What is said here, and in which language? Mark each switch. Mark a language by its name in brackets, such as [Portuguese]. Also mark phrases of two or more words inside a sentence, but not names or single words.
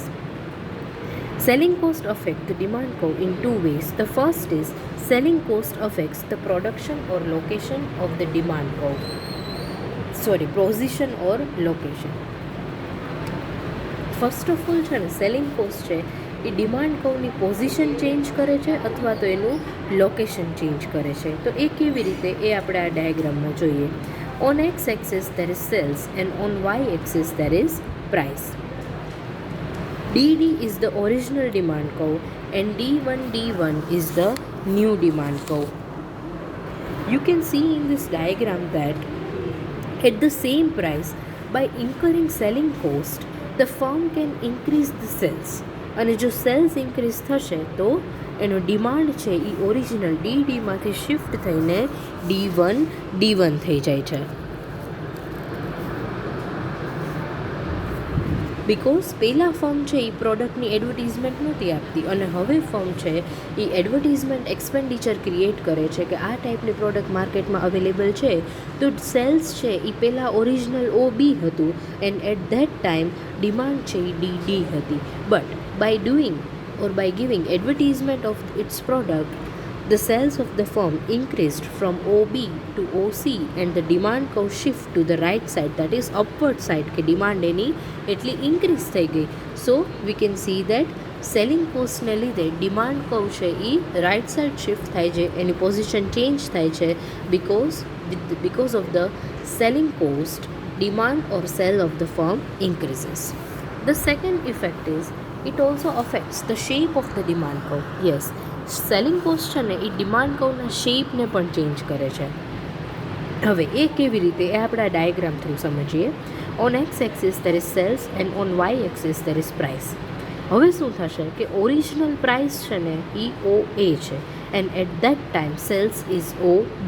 [English] Selling cost affect the demand curve in two ways. The first is selling cost affects the production or location of the demand curve. Position or location. first of all [Gujarati] છે ને [English] selling cost [Gujarati] છે એ ડિમાન્ડ કર્વની પોઝિશન ચેન્જ કરે છે અથવા તો એનું લોકેશન ચેન્જ કરે છે. તો એ કેવી રીતે એ આપણે આ ડાયાગ્રામમાં જોઈએ. [English] on x axis there is sales and on y axis there is price. DD is the original demand curve and D1 is the new demand curve. You can see in this diagram that at the same price, by incurring selling cost, the firm can increase the sales. [Gujarati] અને જો સેલ્સ ઇન્ક્રીઝ થશે તો એનો ડિમાન્ડ છે એ ઓરિજિનલ ડીડીમાંથી શિફ્ટ થઈને D1 થઈ જાય છે. બિકોઝ પહેલાં ફર્મ છે એ પ્રોડક્ટની એડવર્ટિઝમેન્ટ નહોતી આપતી અને હવે ફર્મ છે એ એડવર્ટિઝમેન્ટ એક્સપેન્ડિચર ક્રિએટ કરે છે કે આ ટાઈપની પ્રોડક્ટ માર્કેટમાં અવેલેબલ છે. તો સેલ્સ છે એ પહેલાં ઓરિજિનલ OB હતું [English] and at that time [Gujarati] ડિમાન્ડ છે એ DD હતી. [English] બટ બાય ડુઈંગ or by giving advertisement of its product, The sales of the firm increased from OB to OC and the demand curve shift to the right side, that is upward side [Gujarati] કે ડિમાન્ડ એની એટલી ઇન્ક્રીઝ થઈ ગઈ. [English] સો વી કેન સી દેટ [Gujarati] સેલિંગ કોસ્ટને લીધે ડિમાન્ડ કર્વ છે એ રાઇટ સાઇડ શિફ્ટ થાય છે, એની પોઝિશન ચેન્જ થાય છે [English] because of the selling cost, demand or sale of the firm increases. The second effect is it also affects the shape of the demand curve. Yes, [Gujarati] સેલિંગ કોસ્ટ છે ને એ ડિમાન્ડ કર્વના શેપને પણ ચેન્જ કરે છે. હવે એ કેવી રીતે એ આપણે આ ડાયાગ્રામ થ્રુ સમજીએ. [English] on x axis there is sales and on y axis there is price. [Gujarati] હવે શું થશે કે ઓરિજિનલ પ્રાઇસ છે ને એ OA છે [English] and at that time sales is OB.